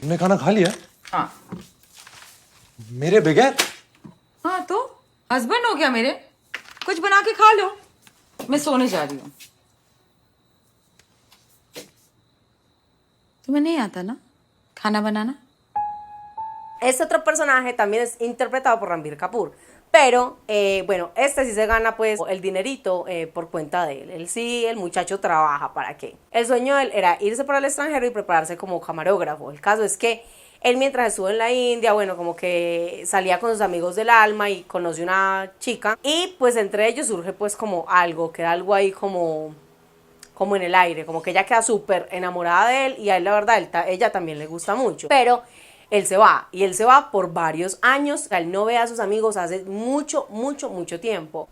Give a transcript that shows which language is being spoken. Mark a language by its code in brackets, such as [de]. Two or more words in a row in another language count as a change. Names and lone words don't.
[hi] तुमने खाना खा लिया? हाँ. मेरे बगैर? हाँ तो हस्बैंड हो गया मेरे, कुछ बना के खा लो. मैं सोने जा रही हूँ. तुम्हें नहीं आता ना खाना बनाना? [es] Este otro personaje también es interpretado por Ranbir Kapoor, pero bueno, este sí se gana pues el dinerito por cuenta de él. Él sí, el muchacho trabaja, ¿para qué? El sueño de él era irse para el extranjero y prepararse como camarógrafo. El caso es que él mientras estuvo en la India, bueno, como que salía con sus amigos del alma y conoce una chica y pues entre ellos surge pues como algo, queda algo ahí como en el aire, como que ella queda súper enamorada de él y a él la verdad, ella también le gusta mucho, pero él se va y él se va por varios años, o sea, él no ve a sus amigos hace mucho tiempo.